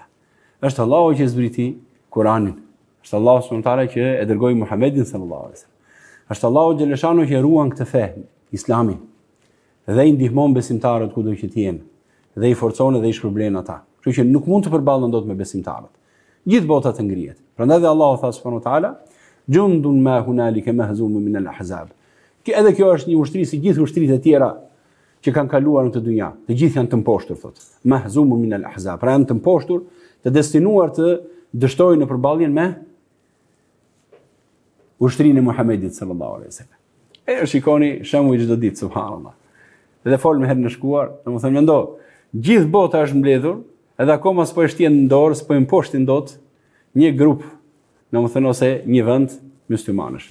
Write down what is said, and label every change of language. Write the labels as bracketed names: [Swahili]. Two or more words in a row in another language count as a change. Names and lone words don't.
[Albanian] Është Allahu që zbriti Kur'anin. Është Allahu [Arabic] سبحانه وتعالى [Albanian] që e dërgoi Muhamedit [Arabic] صلى الله عليه وسلم. [Albanian] Është Allahu xhaleshanu që ruan këtë fe, Islamin. Dhe i ndihmon besimtarët kudo që të jenë. Dhe i forcon dhe i shpërblen ata. Kështu që nuk mund të përballen dot me besimtarët. Gjithë bota të ngrihet. Prandaj dhe Allahu tha [Arabic] سبحانه وتعالى, "جند ما هنالك مهزوم من الأحزاب." [Albanian] Edhe kjo është një ushtri si gjithë ushtritë e tjera që kanë kaluar në këtë dynja. Të gjithë janë të mposhtur, thotë. [Arabic] مهزوم من الأحزاب. [Albanian] Pra janë të mposhtur, të destinuar të dështojnë në përballjen me ushtrinë e Muhamedit [Arabic] صلى الله عليه وسلم. [Albanian] Shikoni shembull çdo ditë, subhanallahu. Dhe fol me herën e shkuar, domethënë mendo, gjithë bota është mbledhur, edhe akoma s'po e shtjen në dorë, s'po e mposhtin dot një grup, domethënë ose një vend muslimanësh.